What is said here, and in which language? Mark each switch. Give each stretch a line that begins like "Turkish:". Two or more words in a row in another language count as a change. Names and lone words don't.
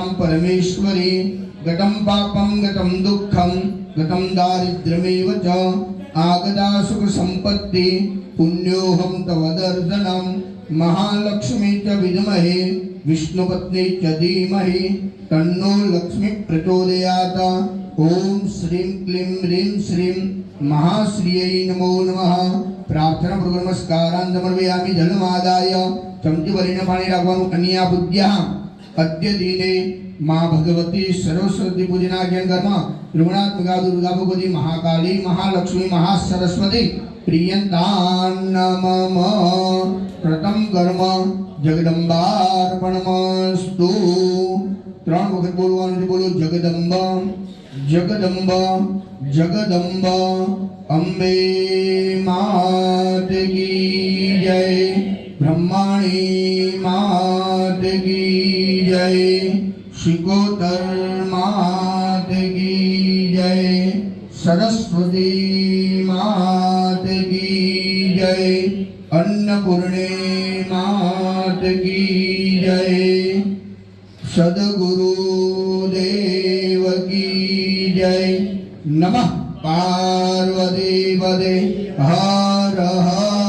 Sanskrit: परमेश्वरी गतं पापं गतं दुःखं गतं दारिद्र्यमेव च आगता सुखसम्पत्ति पुण्योऽहं तव दर्शनं महालक्ष्मी च विद्महे विष्णुपत्नी च धीमहि तन्नो लक्ष्मी प्रचोदयात् ओम श्रीं क्लीं ह्रीं श्रीं महाश्रियै नमो नमः प्रार्थना पूर्वक नमस्कारान् समर्पयामि जलमादाय
Gujarati: ચમચી ભરીને પાણી રાખવાનું
Sanskrit: कन्या बुद्ध्या अद्य दिने मां भगवती सरस्वती पूजना ज्ञान कर्म ऋणात्मिका दुर्गा भगवती महाकाली महालक्ष्मी महासरस्वती प्रियंतान मम प्रथम कर्म जगदंबार्पणमस्तु
Gujarati: ત્રણ વખત બોલવાનું છે બોલો
Hindi: जगदंब जगदंब जगदंब अंबे मात की जय ब्रह्माणी मात की जय शिकोतर मात की जय सरस्वती मात की जय अन्नपूर्णे मात की जय सद्गुरु देव की जय
Sanskrit: नमः पार्वती पदे हर हर